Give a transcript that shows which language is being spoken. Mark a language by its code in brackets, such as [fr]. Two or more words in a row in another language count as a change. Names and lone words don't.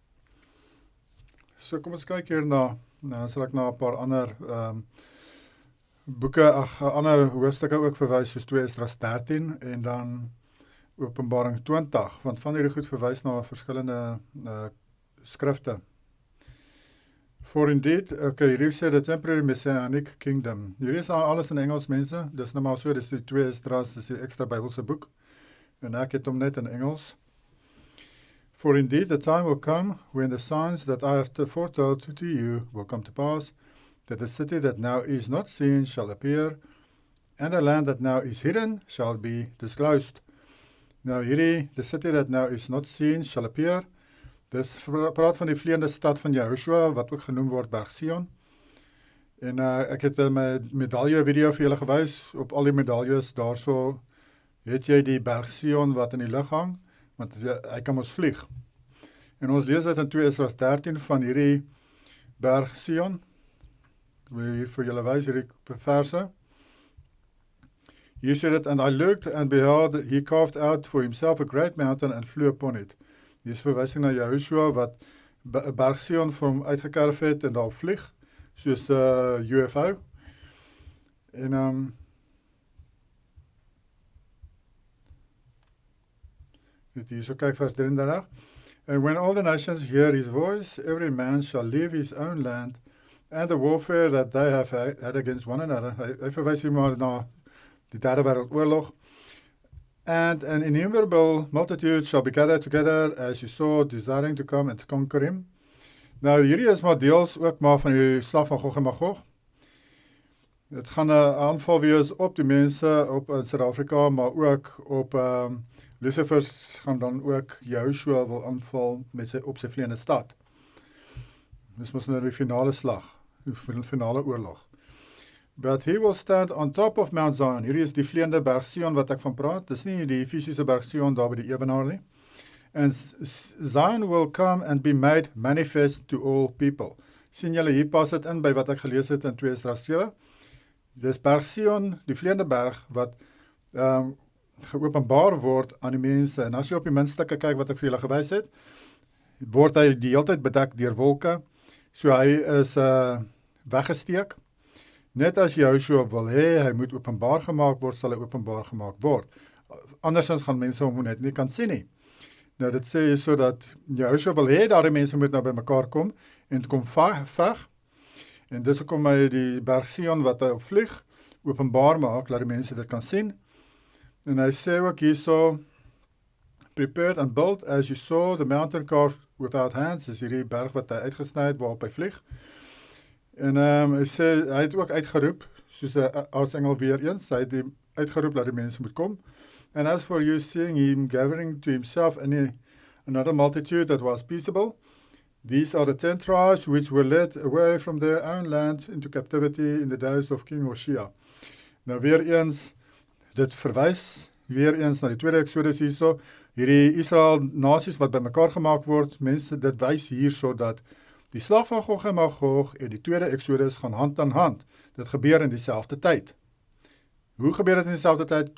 [af] So kom ons kyk hier na, nou sal ek na 'n paar ander boeke, ander hoofstukke ook verwys, soos 2 Esdra 13 en dan Openbaring 20, want van hierdie goed verwys na verskillende skrifte. [en] For indeed, [af] hierdie sê [en] the temporary messianic kingdom. [af] Hierdie is alles in Engels, mense, dis nou maar so, dis die 2 Esdras, dis die ekstra Bybelse boek, en ek het hom net in Engels. [en] For indeed the time will come when the signs that I have foretold to you will come to pass, that the city that now is not seen shall appear, and the land that now is hidden shall be disclosed. [af] Nou hierdie, [en] the city that now is not seen shall appear, [af] dis praat van die vleiende stad van Jehoshua, wat ook genoem word Berg Sion. En ek het my medalje video vir julle gewys, op al die medaljes daarso het jy die Berg Sion wat in die lug hang, want hy kan ons vlieg. En ons lees dit in 2 Esdra 13 van hierdie Berg Sion. Ek wil hier vir julle wys, hierdie verse. Hier sê dit, [en] and I looked and beheld, he carved out for himself a great mountain and flew upon it. [af] Hier is verwysing na Jehoshua wat Berg Sion vir hom uitgekerf het en daarop vlieg, soos UFO. En hier so kyk vers 33. [en] And when all the nations hear his voice, every man shall leave his own land, and the warfare that they have had against one another. [af] Hy verwys hier maar na die Derde Wêreldoorlog. [en] And an innumerable multitude shall be gathered together, as you saw, desiring to come and to conquer him. [af] Nou, hierdie is maar deels ook maar van die slag van Gog en Magog. Dit gaan 'n aanval wees op die mense op in Suid-Afrika, maar ook op Lucifers gaan dan ook Jehoshua wil aanval op sy vleiende stad. Dis mos nou die finale slag, die finale oorlog. [en] But he will stand on top of Mount Zion. [af] Hierdie is die vleiende Berg Sion wat ek van praat. Dis nie die fisiese Berg Sion daar by die Ewenaar nie. [en] And Zion will come and be made manifest to all people. [af] Sien julle, hier pas dit in by wat ek gelees het in 2 Esdra 7. Dis Berg Sion, die vleiende berg, wat geopenbaar word aan die mense. En as jy op die muntstukke kyk wat ek vir julle gewys het, word hy die hele tyd bedek deur wolke. So hy is weggesteek. Net as Jehoshua wil hê, hy moet openbaar gemaak word, sal hy openbaar gemaak word. Andersins gaan mense hom net nie kan sien nie. Nou dit sê so dat Jehoshua wil hê, daar die mense moet nou by mekaar kom, en kom veg, en dis hoekom hy die Berg Sion wat hy op vlieg, openbaar maak, laat die mense dit kan sien. En hy sê ook hierso, [en] prepared and built, as you saw, the mountain carved without hands, [af] is hierdie berg wat hy uitgesny het, waarop hy vlieg. En hy sê, hy het ook uitgeroep, soos 'n aartsengel weer eens, hy het die uitgeroep, dat die mense moet kom. [en] And as for you seeing him gathering to himself another multitude that was peaceable, these are the 10 tribes which were led away from their own land into captivity in the days of King Hoshea. [af] Nou weer eens, dit verwys weer eens na die tweede Exodus hierso, hierdie Israel nasies wat bymekaar gemaak word, mense, dit wys hierso dat Die slag van Gog en Magog en die tweede Exodus gaan hand aan hand. Dit gebeur in dieselfde tyd. Hoe gebeur dit in dieselfde tyd?